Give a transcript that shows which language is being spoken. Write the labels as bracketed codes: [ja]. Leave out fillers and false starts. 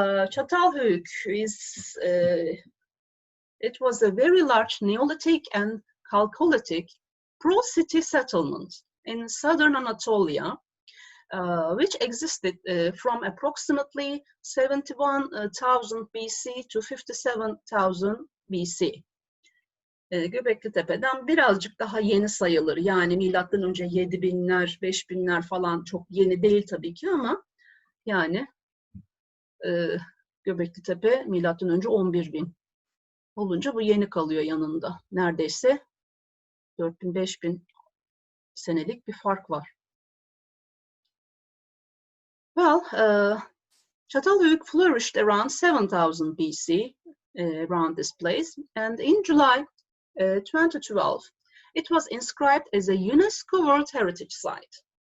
[en] Çatalhöyük is, it was a very large Neolithic and Chalcolithic pro-city settlement in southern Anatolia, which existed from approximately 71,000 BC to 57,000 BC. [tr] Göbekli Tepe'den birazcık daha yeni sayılır. Yani milattan önce 7.000'ler, 5.000'ler falan çok yeni değil tabii ki ama yani Göbekli Tepe milattan önce 11.000 olunca bu yeni kalıyor yanında. Neredeyse 4.000-5.000 senelik bir fark var. [en] Well, Çatalhöyük flourished around 7,000 BC, around this place, and in July 2012, it was inscribed as a UNESCO World Heritage Site.